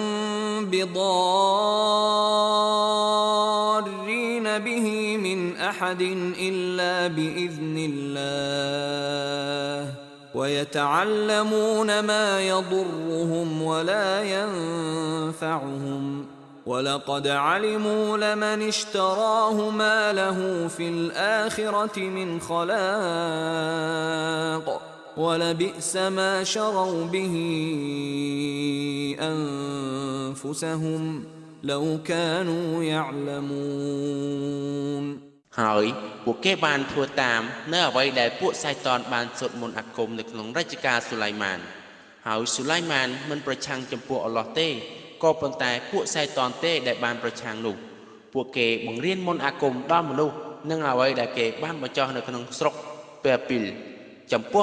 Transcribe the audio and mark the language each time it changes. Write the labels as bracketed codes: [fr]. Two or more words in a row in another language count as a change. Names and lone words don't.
[ar] بضارين به من أحد إلا بإذن الله ويتعلمون ما يضرهم ولا ينفعهم ولقد علموا لمن اشتراه ما له في الآخرة من خلاق ولبئس ما شروا به أنفسهم لو كانوا يعلمون [km] ហើយពួកគេបានធ្វើតាមនៅអ្វីដែលពួកសៃតានបានសូត្រមន្តអាគមនៅក្នុងរជ្ជកាលស៊ូឡៃម៉ានហើយស៊ូឡៃម៉ានមិនប្រឆាំងចំពោះអល់ឡោះទេក៏ប៉ុន្តែពួកសៃតានទេដែលបានប្រឆាំងនោះពួកគេបង្រៀនមន្តអាគមដល់មនុស្សនិងអ្វីដែលគេបានបញ្ចុះនៅក្នុងស្រុកប៉ែពីលចំពោះ